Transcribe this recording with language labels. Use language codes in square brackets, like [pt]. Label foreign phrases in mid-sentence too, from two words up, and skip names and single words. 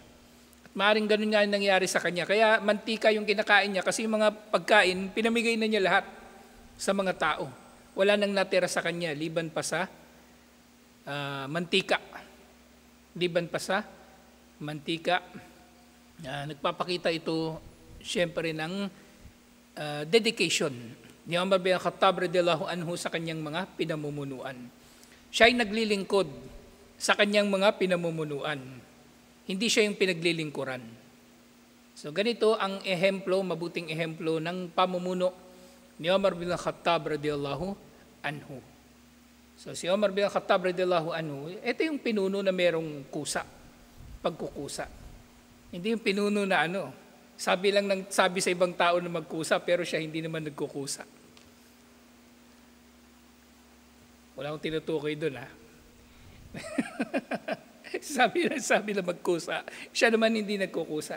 [tl] At maaaring ganun nga nangyari sa kanya. Kaya mantika yung kinakain niya kasi yung mga pagkain, pinamigay na niya lahat sa mga tao. Wala nang natira sa kanya, liban pa sa mantika. Liban pa sa mantika. Nagpapakita ito siyempre ng dedication ni Umar bin Khattab [ar] رضي الله عنه [tl] sa kanyang mga pinamumunuan. Siya ay naglilingkod sa kanyang mga pinamumunuan. Hindi siya yung pinaglilingkuran. So ganito ang ehemplo, mabuting ehemplo ng pamumuno ni Umar bin Khattab [ar] رضي الله عنه. [tl] So si Umar bin Khattab [ar] رضي الله عنه, [tl] ito yung pinuno na merong kusa, pagkukusa. Hindi yung pinuno na sabi lang ng sabi sa ibang tao na magkusa, pero siya hindi naman nagkukusa. Wala akong tinutukoy doon ha. sabi lang magkusa, siya naman hindi nagkukusa.